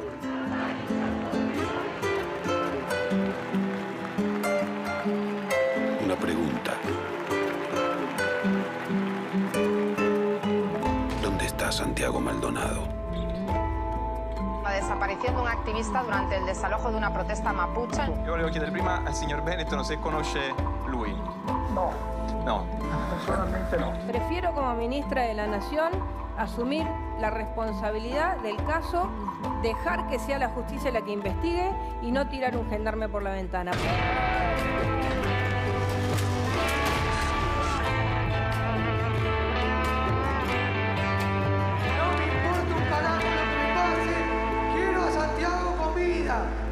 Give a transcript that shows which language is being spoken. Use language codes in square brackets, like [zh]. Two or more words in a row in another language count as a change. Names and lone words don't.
[es] Una pregunta. ¿Dónde está Santiago Maldonado? La desaparición de un activista durante el desalojo de una protesta mapuche. [it] Io volevo chiedere prima al signor Benetton se conosce lui. No, No. personalmente no. [es] Prefiero como ministra de la Nación asumir la responsabilidad del caso, dejar que sea la justicia la que investigue y no tirar un gendarme por la ventana. No me importa un carajo lo que me pase, quiero a Santiago con vida.